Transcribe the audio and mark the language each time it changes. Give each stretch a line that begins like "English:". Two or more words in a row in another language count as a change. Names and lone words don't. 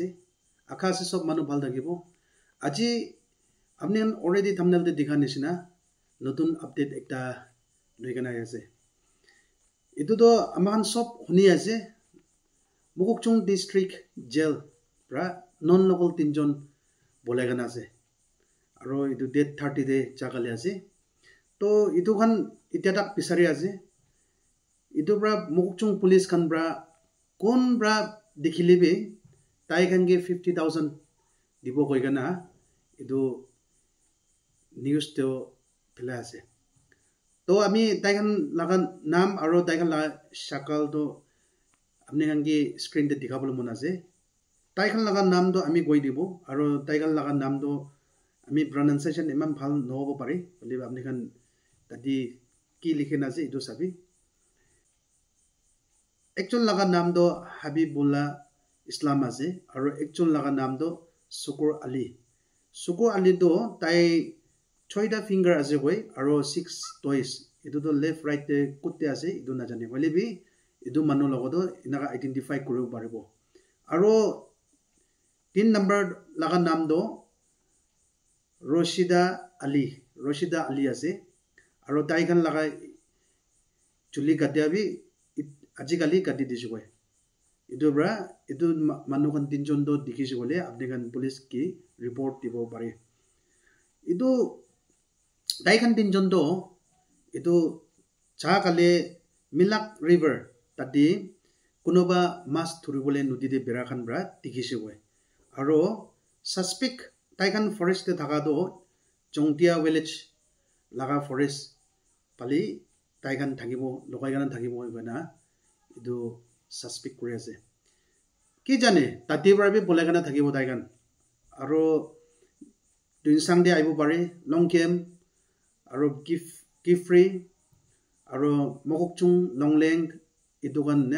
Naga Pidgin: Akasi sob manu bhal thakibo. Aji apni already thumbnail te dikha nishina notun update ekta loikena ase. Itu to amahan sob huni ase Mokokchung district jail pra non local tinjon bolegana ase. Aro itu date 30 de chakale ase. To itu khan ityatak pisari ase. Itu pra Mokokchung police khan pra kon bra dikhilebe tai khange 50,000 dibo koigana edu news to phila ase to ami tai khan lagan nam aro tai khan la shakal to apni khange screen te dikhabole mon ase tai khan laga nam do ami goi dibo aro tai khan laga nam do ami pronunciation imam bhal nohobo pare bole apni khan tadi ki likhena ase edu sabi Actual laga naam do Habibullah Islam ase aro actual laga naam do Sukur Ali. Sukur Ali do tai 6 finger ase koi aro 6 toes. Itu do left right te kutte ase idu na jane. Wale bi idu manu logo do inaga identify koribo paribo. Aro 3 number laga naam do Roshida Ali. Roshida Ali ase. Aro tai kan laga chuli katia bi Ajikali kati disukoi. Itu bra itu manu kan tinjon do dikisi bole apne kan police ki report dibo pare. Itu dai kan tinjon do itu cha kale Milak River tadi kunoba mas thuri bole nodi de bera kan bra dikisi boi. Aro suspect dai kan forest te thaka do Jongtia village laga forest pali dai kan thakibo lokai kan thakibo hoibana itu suspect kuri ase ki jane tati barabi bolegana thakibo daigan aro duinsang de aibo pare longkem aro gifree aro Mokokchung longleng idugan na